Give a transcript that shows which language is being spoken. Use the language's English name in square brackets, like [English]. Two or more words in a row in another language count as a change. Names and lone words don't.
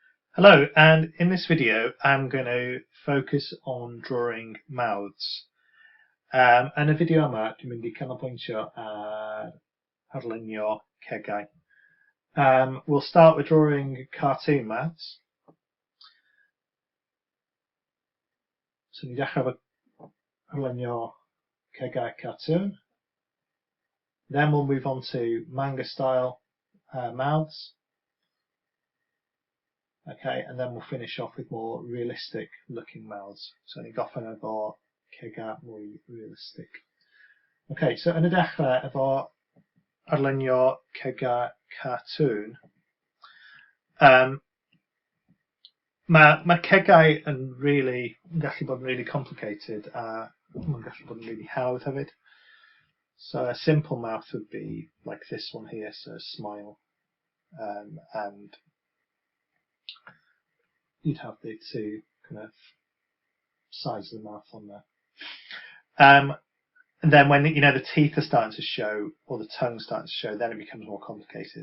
[English] Hello, and in this video I'm going to focus on drawing mouths. [Welsh] Yn y fideo yma dwi'n mynd I canolbwyntio ar arlunio cegau. [English] We'll start with drawing cartoon mouths. [Welsh] So ni dechrau efo arlunio cegau cartoon. [English] Then we'll move on to manga style mouths. Okay, and then we'll finish off with more realistic looking mouths. [Welsh] So ni goffen efo cegau mwy realistic. Okay, so yn y dechrau efo arlunio cegau cartoon. Mae cegau yn gallu bod yn [English] really complicated [Welsh] a mae'n gallu bod yn really hawdd hefyd. [English] So a simple mouth would be like this one here, so a smile, and you'd have the two kind of sides of the mouth on there. And then when the teeth are starting to show or the tongue starting to show, then it becomes more complicated.